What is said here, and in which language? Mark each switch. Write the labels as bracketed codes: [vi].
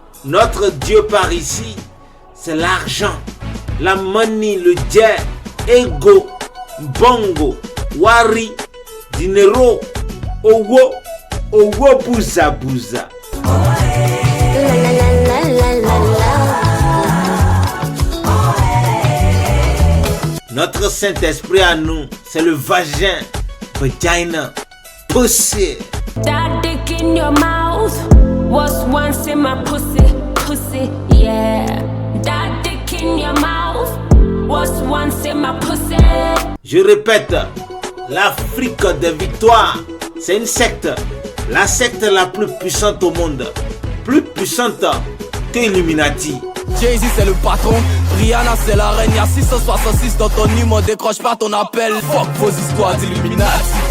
[fr] Notre Dieu par ici, c'est l'argent, la money, le jet, ego, bongo, wari, dinero, owo, bouza, bouza. Notre Saint-Esprit à nous, c'est le vagin, vagina, pussy. [en] That dick in your mouth was once in my pussy, yeah. That dick in your mouth was once in my pussy. [fr] Je répète, l'Afrique des victoires, c'est une secte, la secte la plus puissante au monde, plus puissante que Illuminati. Jay-Z c'est le patron, Rihanna c'est la reine, y'a 666 dans ton numéro, décroche pas ton appel, fuck vos histoires d'Illuminati.